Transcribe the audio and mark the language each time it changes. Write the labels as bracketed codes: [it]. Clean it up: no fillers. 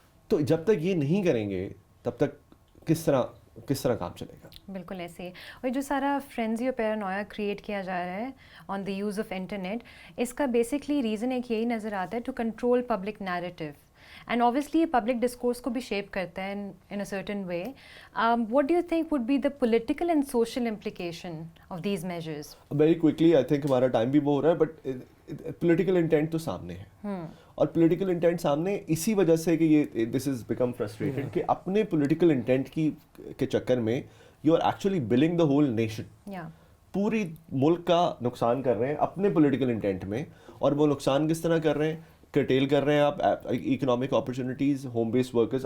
[ur] تو جب تک یہ نہیں کریں گے تب تک کس طرح کام چلے گا. بالکل ایسے ہی. اور جو سارا فرینزی اور پیرانویا کریٹ کیا جا رہا ہے آن دی یوز آف انٹرنیٹ, اس کا بیسکلی ریزن ایک یہی نظر آتا ہے, [en] To control public narrative. [ur] And obviously یہ پبلک ڈسکورس کو بھی شیپ کرتا ہے [en] In a certain way. What do you think would be the political and social implication of these measures? Very quickly, I think [ur] ہمارا ٹائم بھی وہ ہو رہا ہے, بٹ پولیٹیکل انٹینٹ تو سامنے ہے, اور پولیٹیکل انٹینٹ سامنے اسی وجہ سے کہ یہ [en] this is become frustrated [ur] کہ اپنے پولیٹیکل انٹینٹ کے چکر میں [en] You are actually bullying the whole nation. [ur] پوری ملک کا نقصان کر رہے ہیں اپنے پولیٹیکل انٹینٹ میں, اور وہ نقصان کس طرح کر رہے ہیں, کرٹیل کر رہے ہیں آپ economic opportunities, home based workers.